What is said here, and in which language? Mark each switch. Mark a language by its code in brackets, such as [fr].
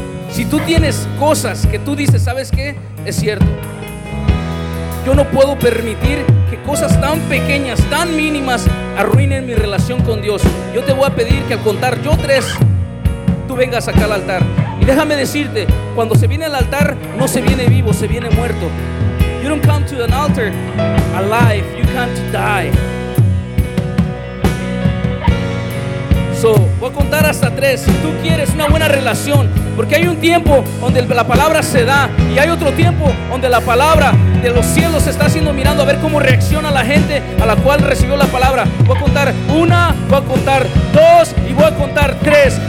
[es] Si tú tienes cosas que tú dices, ¿sabes qué? Es cierto, yo no puedo permitir que cosas tan pequeñas, tan mínimas, arruinen mi relación con Dios. Yo te voy a pedir que al contar yo tres, tú vengas acá al altar. Y déjame decirte, cuando se viene al altar, no se viene vivo, se viene muerto. [en] You don't come to an altar alive, you come to die. [es] So, voy a contar hasta tres. Si tú quieres una buena relación, porque hay un tiempo donde la palabra se da y hay otro tiempo donde la palabra de los cielos se está haciendo mirando a ver cómo reacciona la gente a la cual recibió la palabra. Voy a contar una, voy a contar dos y voy a contar tres.